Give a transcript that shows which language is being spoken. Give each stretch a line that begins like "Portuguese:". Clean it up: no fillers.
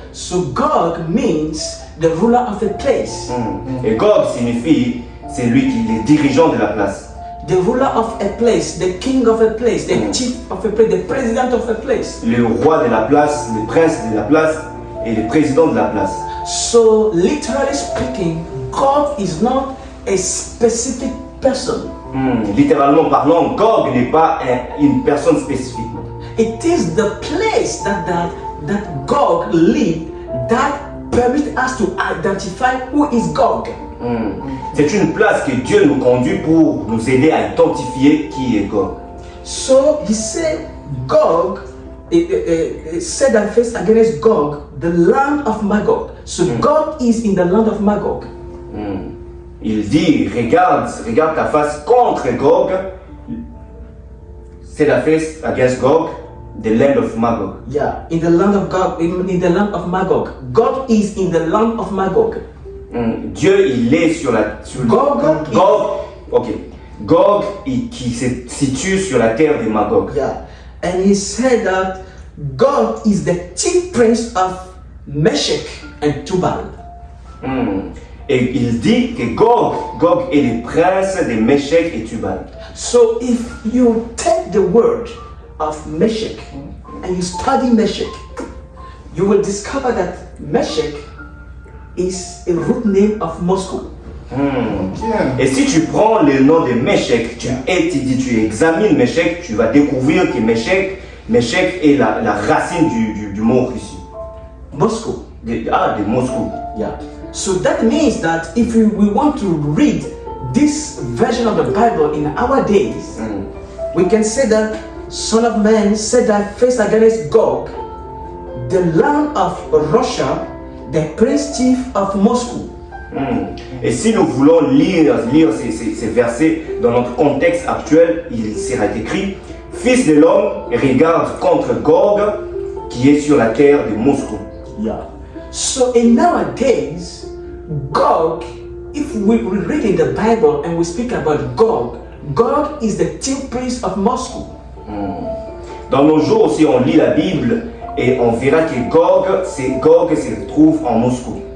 English: So Gog means the ruler of the place,
French: Et Gog signifie, c'est lui qui est le dirigeant de la place.
English: the ruler of a place, the king of a place, the chief of a place, the president of a place.
French: Le roi de la place, le prince de la place et le président de la place.
English: So literally speaking, God is not a specific person.
French: Littéralement parlant, Gog n'est pas une personne spécifique.
English: It is the place that Gog lived that permits us to identify who is Gog.
French: C'est une place que Dieu nous conduit pour nous aider à identifier qui est Gog.
English: So he said, Gog, set thy face against Gog, the land of Magog. So Gog is in the land of Magog.
French: Il dit, regarde ta face contre Gog.
English: Set thy face against Gog, the land of Magog. Yeah, in the land of Gog, in the land of Magog. God is in the land of Magog.
French: Dieu, il est sur Gog qui se situe sur la terre de Magog.
English: Yeah, and he said that God is the chief prince of Meshach and Tubal.
French: Et il dit que Gog est le prince de Meshach et Tubal.
English: So if you take the word of Meshach and you study Meshach, you will discover that Meshach is a root name of Moscow.
French: Et si tu prends le nom de Meshach, tu examines Meshach, tu vas découvrir que Meshach est la racine du mot Russie.
English: Moscow.
French: De Moscou.
English: Yeah. So that means that if we want to read this version of the Bible in our days, we can say that Son of Man, set thy face against Gog, the land of Russia, the prince chief of Moscow.
French: Et si nous voulons lire ces versets dans notre contexte actuel, il sera écrit: Fils de l'homme, regarde contre Gog, qui est sur la terre de Moscou.
English: Yeah. So in nowadays, Gog, if we read in the Bible and we speak about Gog, Gog is the chief prince of Moscow.
French: Dans nos jours aussi, on lit la Bible et on verra que Gog se trouve en Moscou.